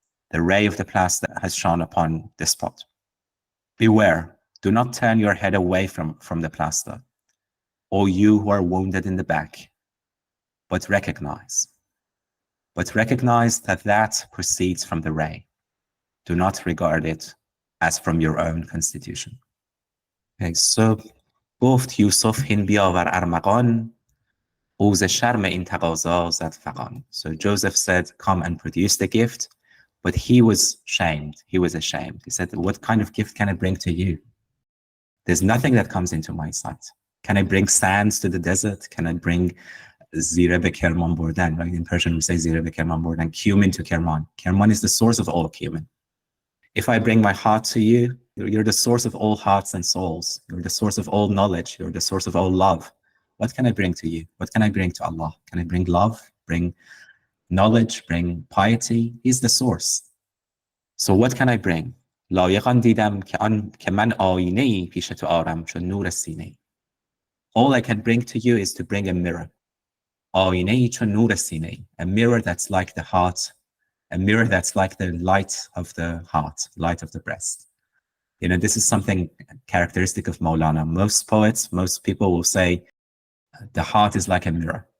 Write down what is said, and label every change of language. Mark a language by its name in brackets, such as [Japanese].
[English] The ray of the plaster has shone upon the spot. Beware, do not turn your head away from the plaster, O you who are wounded in the back, but recognize that that proceeds from the ray. Do not regard it as from your own constitution. Okay, so [Persian] گفت یوسف هین بیاور ارمغان او ز شرم این تقاضا زد فغان. [English] So Joseph said, come and produce the gift. But he was shamed. He was ashamed. He said, what kind of gift can I bring to you? There's nothing that comes into my sight. Can I bring sands to the desert? Can I bring [Persian] zire be Kerman burdan? [English] Right? In Persian, we say [Persian] zire be Kerman burdan, [English] cumin to Kerman. Kerman is the source of all cumin. If I bring my heart to you, you're the source of all hearts and souls. You're the source of all knowledge. You're the source of all love. What can I bring to you? What can I bring to Allah? Can I bring love, bring knowledge, bring piety? He's the source. So what can I bring? [Persian] لایقان دیدم که من آینه‌ای پیش تو آرم چون نور سینه. [English] All I can bring to you is to bring a mirror. [Persian] آینه‌ای چون نور سینه. [English] A mirror that's like the heart. A mirror that's like the light of the heart, light of the breast. You know, this is something characteristic of Maulana. Most poets, most people will say, the heart is like a mirror.